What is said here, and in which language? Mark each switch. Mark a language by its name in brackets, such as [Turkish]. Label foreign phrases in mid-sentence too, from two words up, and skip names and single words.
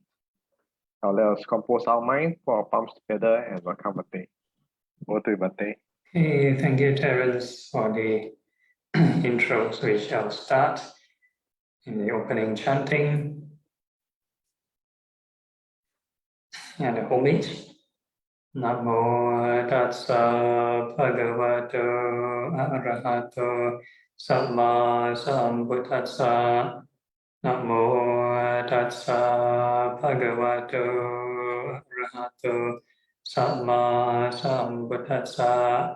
[English] Now let us compose our mind, put our palms together, and welcome Bhante. Over to you, Bhante. Hey, thank you, Terence, for the intro. So we shall start in the opening chanting and the homage. [Pali] Namo tassa bhagavato arahato samma sambuddhassa. Namo tassa bhagavato arahato samma sambuddhassa.